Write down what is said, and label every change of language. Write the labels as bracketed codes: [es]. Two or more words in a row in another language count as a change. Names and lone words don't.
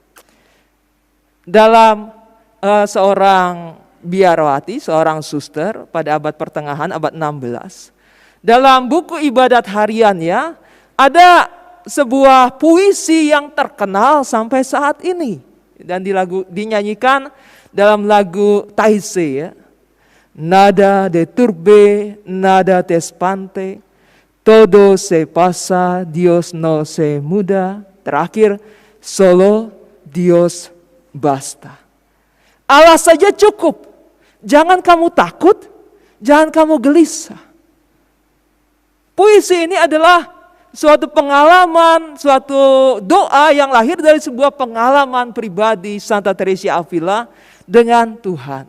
[id] Dalam seorang biarawati, seorang suster pada abad pertengahan, abad 16. Dalam buku ibadat hariannya ada sebuah puisi yang terkenal sampai saat ini. Dan dinyanyikan dalam lagu Taizé ya. [es] Nada de turbe, nada te espante, todo se pasa, Dios no se muda. [id] Terakhir, [es] solo Dios basta. [id] Allah saja cukup. Jangan kamu takut, jangan kamu gelisah. Puisi ini adalah suatu pengalaman, suatu doa yang lahir dari sebuah pengalaman pribadi Santa Teresia Avila dengan Tuhan.